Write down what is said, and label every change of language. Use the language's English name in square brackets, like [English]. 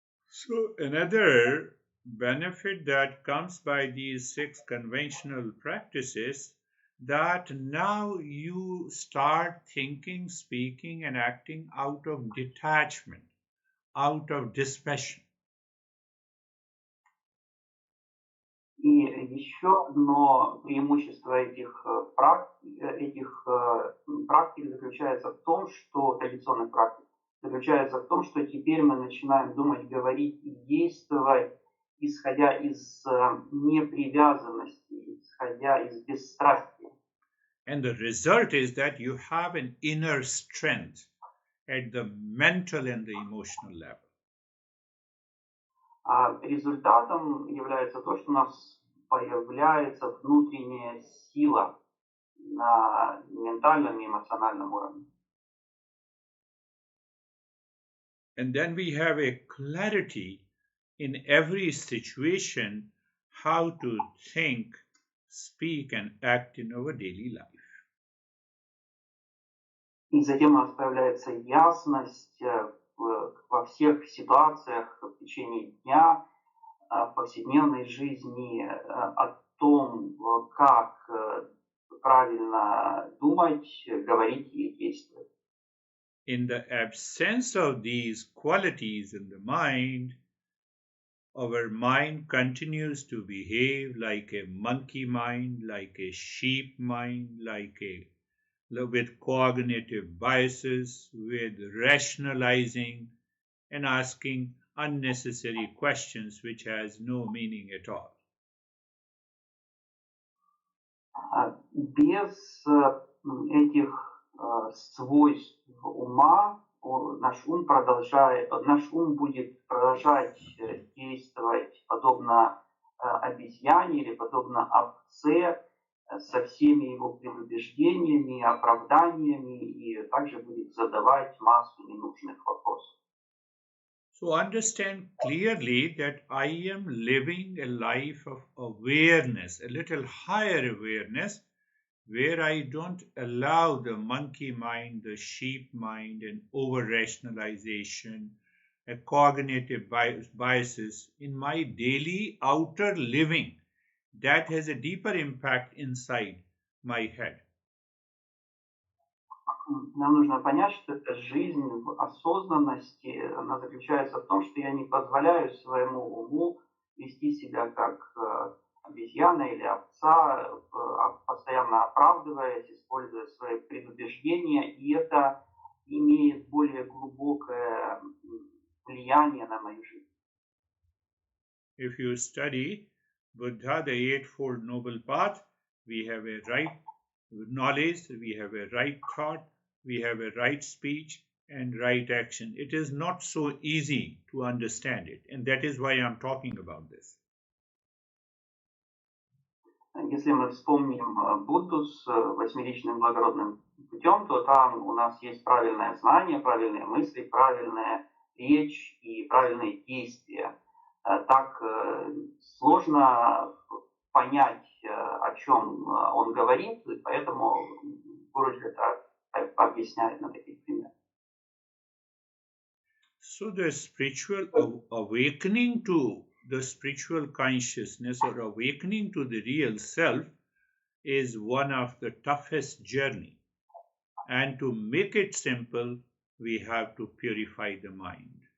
[English] So another benefit that comes by these 6 conventional practices, that now you start thinking, speaking, and acting out of detachment, out of dispassion. [Russian] И еще одно преимущество этих практик заключается в том, что традиционных практик заключается в том, что теперь мы начинаем думать, говорить и действовать, исходя из непривязанности, исходя из бесстрастия. [English] And the result is that you have an inner strength at the mental and the emotional level. [Russian] А результатом является то, что у нас появляется внутренняя сила на ментальном и эмоциональном уровне. [English] And then we have a clarity in every situation how to think, speak, and act in our daily life. [Russian] И затем у нас появляется ясность во всех ситуациях в течение дня, в повседневной жизни, о том, как правильно думать, говорить и действовать. [English] In the absence of these qualities in the mind, our mind continues to behave like a monkey mind, like a sheep mind, with cognitive biases, with rationalizing and asking unnecessary questions which has no meaning at all. [Russian] Без этих свойств ума наш ум будет продолжать действовать подобно обезьяне или подобно овце, со всеми его предубеждениями, оправданиями и также будет задавать массу ненужных вопросов. [English] So understand clearly that I am living a life of awareness, a little higher awareness, where I don't allow the monkey mind, the sheep mind, and over rationalization, a cognitive biases in my daily outer living that has a deeper impact inside my head. [Russian] Нам нужно понять, что эта жизнь в осознанности, она заключается в том, что я не позволяю своему уму вести себя как обезьяна или овца, постоянно оправдываясь, используя свои предубеждения, и это имеет более глубокое влияние на мою жизнь. [English] If you study Buddha, the Eightfold Noble Path, we have a right knowledge, we have a right thought, we have a right speech, and right action. It is not so easy to understand it, and that is why I'm talking about this. [Russian] Если мы вспомним Будду с восьмеричным благородным путем, то там у нас есть правильное знание, правильные мысли, правильная речь и правильные действия. Так сложно понять, о чем он говорит, и поэтому Гуру это объясняет на таких примерах. [English] So the spiritual awakening to the spiritual consciousness or awakening to the real self is one of the toughest journey. And to make it simple, we have to purify the mind.